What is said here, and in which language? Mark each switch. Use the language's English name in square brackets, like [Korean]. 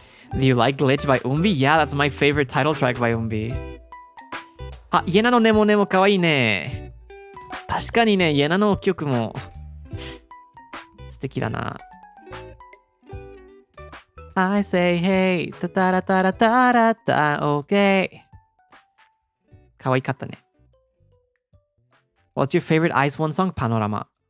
[English] Do you like Glitch by Umbi? Yeah, that's my favorite title track by Umbi. [Japanese] あ、イエナのネモネモかわいいね。確かにね、イエナの曲も素敵だな。 I say hey, タタラタラタラタ、OK。かわいかったね。 [English] What's your favorite Ice One song? [Japanese] パノラマ。